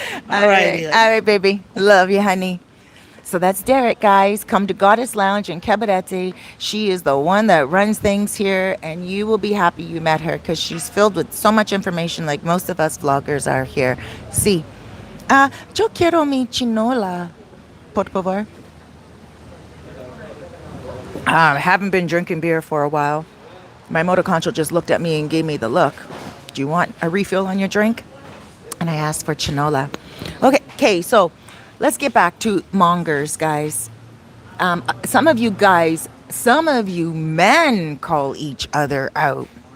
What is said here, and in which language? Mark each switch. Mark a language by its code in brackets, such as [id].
[en] All right. yeah. All right, baby. Love you, honey. So that's Derek, guys. Come to Goddess Lounge in Cabarete. She is the one that runs things here, and you will be happy you met her because she's filled with so much information like most of us vloggers are here. [es] Sí. Yo quiero mi chinola, por favor. [en] I haven't been drinking beer for a while. My motor concho just looked at me and gave me the look. Do you want a refill on your drink? And I asked for chinola. Okay, so let's get back to mongers, guys. Some of you men call each other out.